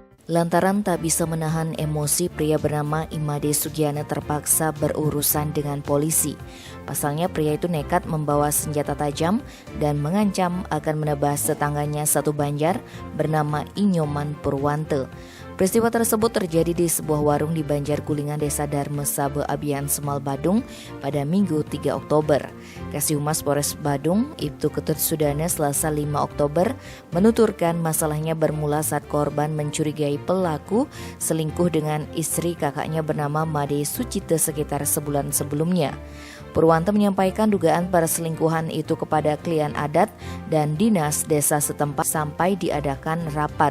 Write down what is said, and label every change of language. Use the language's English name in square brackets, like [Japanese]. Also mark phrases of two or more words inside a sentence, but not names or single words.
[Indonesian] Lantaran tak bisa menahan emosi, pria bernama Imade Sugiana terpaksa berurusan dengan polisi. Pasalnya pria itu nekat membawa senjata tajam dan mengancam akan menebas tetangganya satu Banjar bernama Inyoman Purwante. Peristiwa tersebut terjadi di sebuah warung di Banjargulingan, Desa Darme Sabe Abian Semal, Badung pada Minggu 3 Oktober. Kasih Humas Polres Badung, Ibtu Ketut Sudana, Selasa 5 Oktober menuturkan masalahnya bermula saat korban mencurigai pelaku selingkuh dengan istri kakaknya bernama Made Sucite sekitar sebulan sebelumnya. Purwante menyampaikan dugaan perselingkuhan itu kepada klien adat dan dinas desa setempat sampai diadakan rapat.